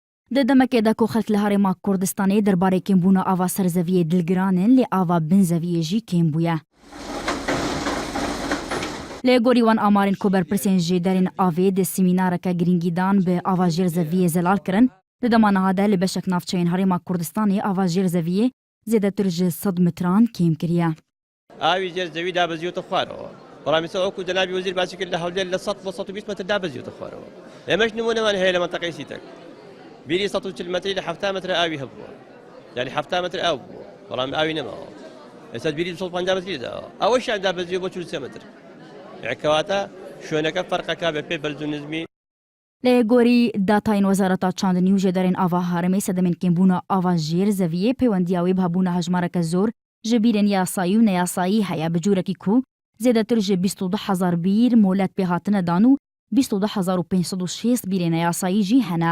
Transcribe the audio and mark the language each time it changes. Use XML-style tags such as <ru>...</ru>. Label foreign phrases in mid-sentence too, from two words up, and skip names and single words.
<ku>د دمکێدا کو خەڵک لە هەرێما کوردستانê derbarê kêmbûna ava serzeviyê dilgiranên lê ava binzeviyê jî kêm bûye. Lê gorî wan amarên ku berpirsên jêderên avê di semînareke girîngîdan bi ava jêrzeviyê zelal kirin, di dema niha de li beşek navçeyên herêma Kurdistanê ava jêrzeviyê zêdetir ji 100 mitran kêm kiriye.</ku> <ckb>ئاوی ژێرزەوی دابەزیوەتە خوارەوە. بەڵام ئێستا وەکو جەنابی وەزیر باسی کرد لە هەولێر لە 100 بۆ 120 مەتر دابەزیوتە خوارەوە. ئێمەش نمونەمان هەیە لە مەنتەقەی سیتەک. بیری 140 مەتری لە 70 مەتر ئاوی هەبووە. یعنی 70 مەتر ئاو بووە. بەڵام ئاوی نەماوە. ئێستا بیری 150 مەتری داوە. ئەوەشیان دابەزیوە بۆ 43 مەتر. یعنی کەواتە شوێنەکە فەرقەکە بە پێی بەرزونزمی.</ckb> <ku>Lê gorî datayên Wezareta Çandinî û Jêderên ava herêmê sedemên kêmbûna ava jêrzeviyê pêwendiya wê bi hebûna hejmareke zor ji bîrên yasayî û neyasayî heye bi cûrekî ku zêdetir ji 22,000 bîr molet pê hatine dan û 22,506 bîrên yasayî jî hene.</ku>